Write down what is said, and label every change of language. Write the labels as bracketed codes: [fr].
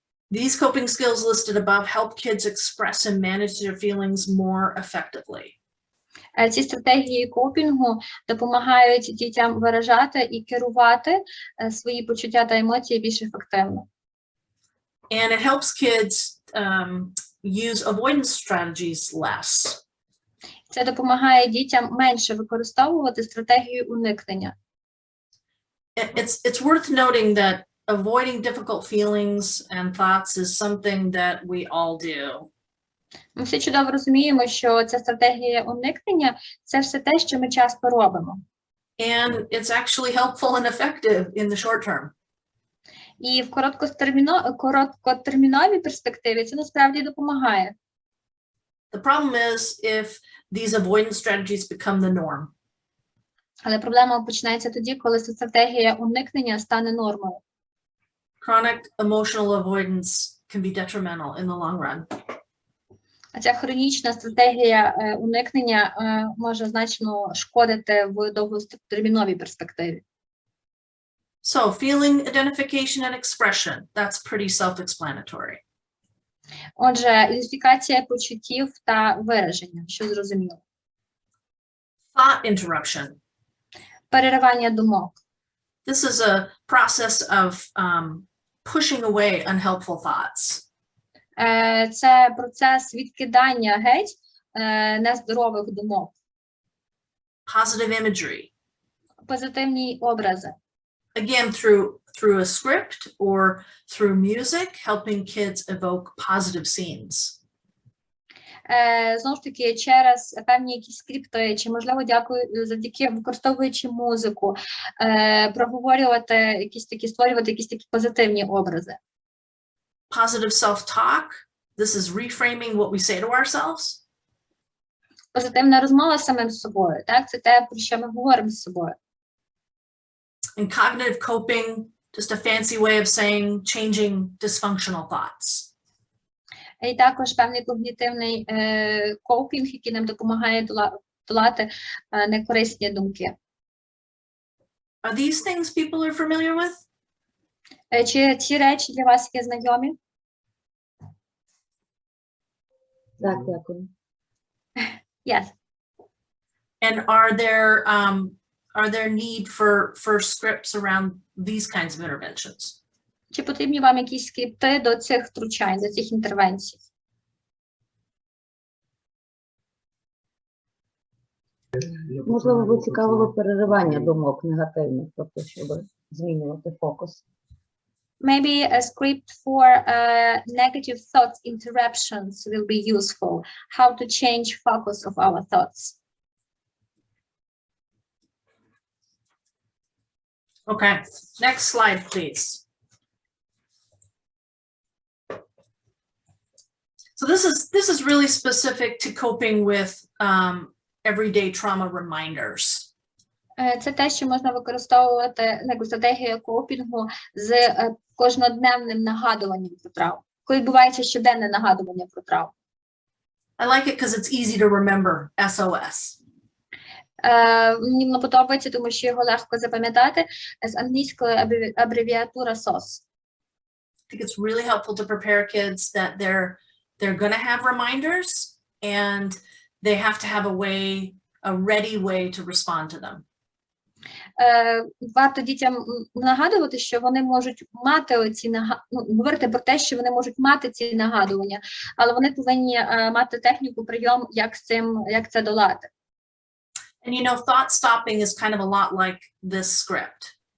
[en] These coping skills listed above help kids express and manage their feelings more effectively. [uk] Ці стратегії копінгу допомагають дітям виражати і керувати свої почуття та емоції більш ефективно. [en] And it helps kids use avoidance strategies less. [uk] Це допомагає дітям менше використовувати стратегію уникнення. [en] It's worth noting that avoiding difficult feelings and thoughts is something that we all do. [uk] Ми всі чудово розуміємо, що ця стратегія уникнення – це все те, що ми часто робимо. [en] And it's actually helpful and effective in the short term. [uk] І в короткотерміновій перспективі це насправді допомагає. [en] The problem is if these avoidance strategies become the norm. [uk] Але проблема починається тоді, коли ця стратегія уникнення стане нормою. [en] Chronic emotional avoidance can be detrimental in the long run. [uk] А ця хронічна стратегія уникнення може значно шкодити в довготерміновій перспективі. [en] So feeling, identification, and expression, that's pretty self-explanatory. [uk] Отже, ідентифікація почуттів та вираження, що зрозуміло. [en] Thought interruption. [uk] Переривання думок. [en] This is a process of pushing away unhelpful thoughts. [uk] Це процес відкидання геть нездорових думок. [en] Positive imagery. [uk] Позитивні образи. [en] Again, through a script or through music, helping kids evoke positive scenes. [uk] Знову ж таки, через певні якісь скрипти, чи, можливо, завдяки використовуючи музику, проговорювати якісь такі, створювати якісь такі позитивні образи. [en] Positive self-talk. This is reframing what we say to ourselves. [uk] Позитивна розмова з самим собою, так? Це те, про що ми говоримо з собою. [en] And cognitive coping, just a fancy way of saying changing dysfunctional thoughts. [uk] І також певний когнітивний копінг, який нам допомагає долати некорисні думки. [en] Are these things people are familiar with? [uk] Чи ці речі для вас є знайомі? Так, дякую. [en] Yes. And are there need for scripts around these kinds of interventions? [uk] Чи потрібні вам якісь скрипти до цих втручань, до цих інтервенцій? Можливо, ви цікавили переривання думок негативних, тобто, щоб змінювати фокус. [en] Maybe a script for negative thoughts interruptions will be useful. How to change focus of our thoughts. Okay, next slide, please. So this is really specific to coping with everyday trauma reminders. [uk] Це те, що можна використовувати як стратегію копінгу з кожнодневним нагадуванням про травму. Коли відбувається щоденне нагадування про травму. [en] I like it because it's easy to remember, SOS. [uk] Мені воно подобається, тому що його легко запам'ятати. З англійської абревіатура SOS. [en] I think it's really helpful to prepare kids that they're going to have reminders and they have to have a ready way to respond to them. [uk] Варто дітям нагадувати, що вони можуть мати оці говорити про те, що вони можуть мати ці нагадування, але вони повинні мати техніку, прийом, як це долати. [en] And you know, thought stopping is kind of a lot like this script.